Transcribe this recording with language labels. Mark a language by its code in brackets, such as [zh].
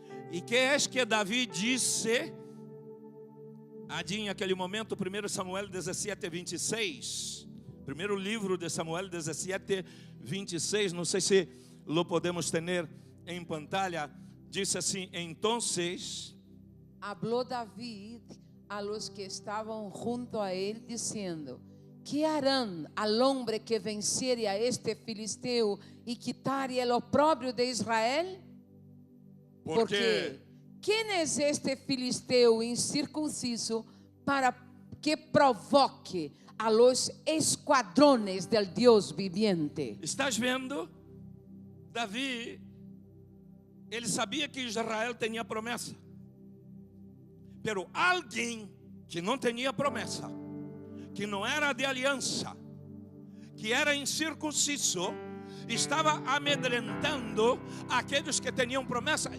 [pt] E que é que Davi disse naquele momento? 1 Samuel 17, 26. Primeiro livro de Samuel 17, 26. Não sei se lo podemos ter em pantalla. Diz assim: entonces [es] habló David a los que estaban junto a él, diciendo: ¿qué harán al hombre que venciere a este filisteo y quitare el oprobio de Israel? Porque ¿quién es este filisteo incircunciso para que provoque a los escuadrones del Dios viviente? [pt] Estás vendo? Davi, ele sabia que Israel tinha promessa. Pero alguém que não tinha promessa, que não era de aliança, que era incircunciso, estava amedrentando aqueles que tinham promessa.